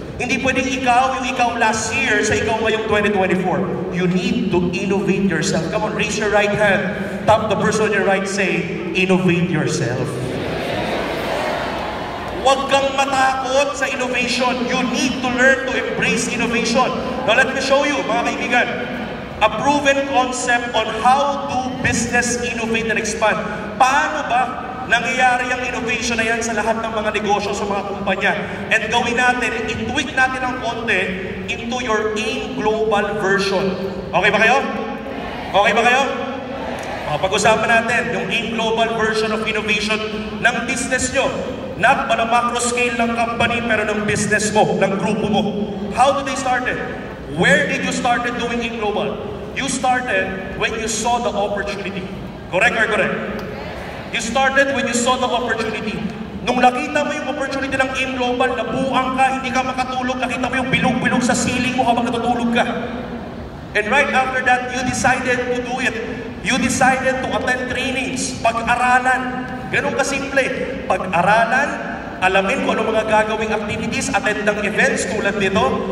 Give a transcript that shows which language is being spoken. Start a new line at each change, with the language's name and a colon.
Filipino: Hindi pwedeng ikaw yung ikaw
English: last year
Filipino: sa ikaw ngayong 2024.
English: You need to innovate yourself. Come on, raise your right hand. Tap the person on your right, say, innovate yourself.
Filipino: Huwag kang matakot sa innovation.
English: You need to learn to embrace innovation. Now let me show you,
Filipino: mga kaibigan,
English: a proven concept on how to business innovate and expand.
Filipino: Paano ba nangyayari ang innovation na yan sa lahat ng mga negosyo, sa mga kumpanya? And gawin natin, i-tweak natin ang konti
English: into your AIM Global version.
Filipino: Okay ba kayo? Okay ba kayo? Pag-usapan natin yung AIM Global
English: version of innovation
Filipino: ng business nyo.
English: Not on a macro scale
Filipino: ng company, pero ng business mo, ng grupo mo.
English: How did they started? Where did you started doing AIM Global? You started when you saw the opportunity. Correct or correct? You started when you saw the opportunity.
Filipino: Nung nakita mo yung opportunity ng AIM Global, nabuang ka, hindi ka makatulog, nakita mo yung bilog-bilog sa ceiling mo habang natutulog ka.
English: And right after that, you decided to do it. You decided to attend trainings,
Filipino: pag-aralan. Ganun kasimple. Pag-aralan, alamin kung ano mga gagawing activities, attend ng events tulad nito.